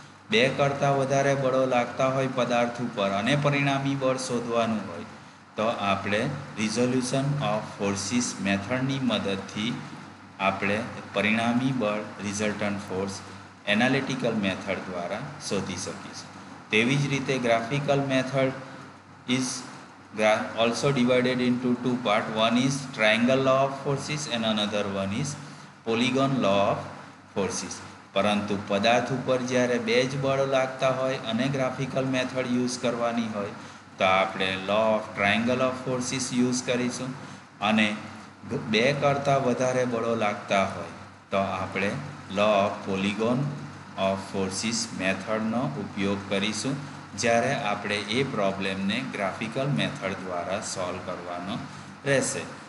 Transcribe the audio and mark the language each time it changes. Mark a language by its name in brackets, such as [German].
[Gujarati] બે કરતાં વધારે બળો લાગતા હોય પદાર્થ ઉપર અને પરિણામી બળ શોધવાનું હોય તો આપણે રિઝોલ્યુશન ઓફ ફોર્સિસ મેથડની મદદથી આપણે પરિણામી બળ રિઝલ્ટન્ટ ફોર્સ એનાલિટિકલ મેથડ દ્વારા શોધી શકીશું. તેવી જ રીતે [English] Graphical method is also divided into two parts. One is triangle law of forces and another one is polygon law of forces. [Gujarati] પરંતુ પદાર્થ ઉપર જ્યારે બે જ બળ લાગતા હોય અને ગ્રાફિકલ મેથડ યુઝ કરવાની હોય તો આપણે law of triangle of forces use કરીશું, અને બે કરતાં વધારે બળો લાગતા હોય તો આપણે law of polygon of forces મેથડનો ઉપયોગ કરીશું જ્યારે આપણે એ પ્રોબ્લેમને ગ્રાફિકલ મેથડ દ્વારા સોલ્વ કરવાનો રહેશે.